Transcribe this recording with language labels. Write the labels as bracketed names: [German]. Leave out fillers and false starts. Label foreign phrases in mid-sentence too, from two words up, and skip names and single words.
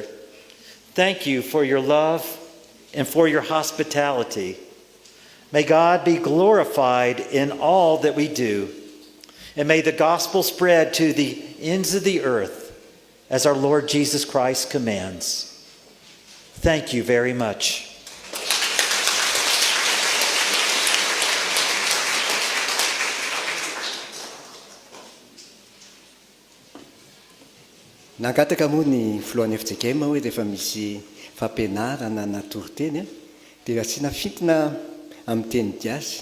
[English] Thank you for your love and for your hospitality. May God be glorified in all that we do. And may the gospel spread to the ends of the earth as our Lord Jesus Christ commands. Thank you very much. [Malagasy] Nangataka moa ny filohan'ny FJKM hoe rehefa misy fampianarana na toriteny dia asiana fintona amin'ny teny gasy.